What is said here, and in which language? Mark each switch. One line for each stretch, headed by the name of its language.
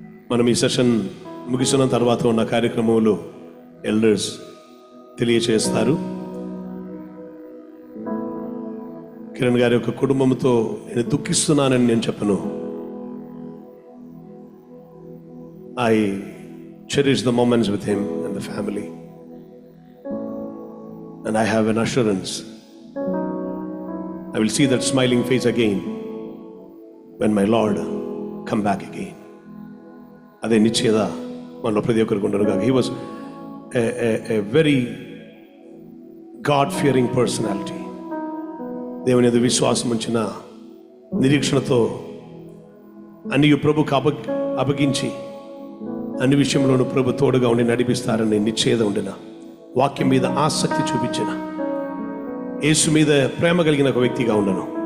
Telugu: మనం ఈ సెషన్ ముగిసిన తర్వాత ఉన్న కార్యక్రమంలో ఎల్డర్స్ తెలియచేస్తారు. కిరణ్ గారి యొక్క కుటుంబంతో నేను దుఃఖిస్తున్నానని నేను చెప్పను.
English: I cherish the moments with him and the family, and I have an assurance I will see that smiling face again when my Lord come back again.
Telugu: అదే నిశ్చయత మనలో ప్రతి ఒక్కరికి ఉండరు కాక.
English: He was a very God fearing personality.
Telugu: దేవుని యందు విశ్వాసం ఉంచిన నిరీక్షణతో అన్ని ప్రభుకు అప్పగించి అన్ని విషయంలోనూ ప్రభు తోడుగా ఉండి నడిపిస్తారని నిశ్చయత ఉండిన, వాక్యం మీద ఆసక్తి చూపించిన, యేసు మీద ప్రేమ కలిగిన ఒక వ్యక్తిగా ఉండను.